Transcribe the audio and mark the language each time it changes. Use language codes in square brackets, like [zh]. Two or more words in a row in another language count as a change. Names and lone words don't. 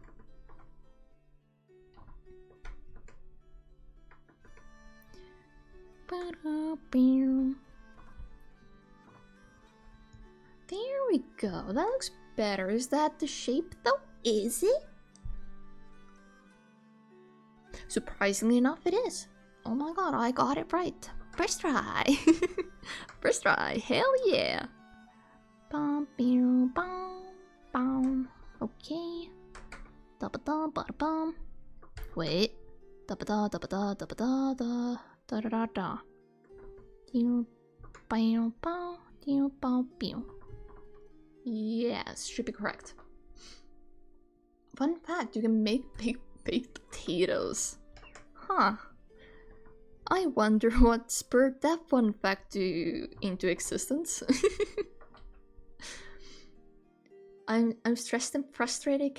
[en] There we go. That looks better. Is that the shape though? Is it? Surprisingly enough, it is. Oh my god, I got it right. First try. First try. Hell yeah. Bum, bum, bum, bum. Okay. Da ba da ba da bum. Wait. Da ba da da ba da da ba da da da da da da. Ding, bam, bam, ding, bam, bam. Yes, should be correct. Fun fact: you can make baked potatoes. Huh. I wonder what spurred that fun fact into existence. I'm stressed and frustrated.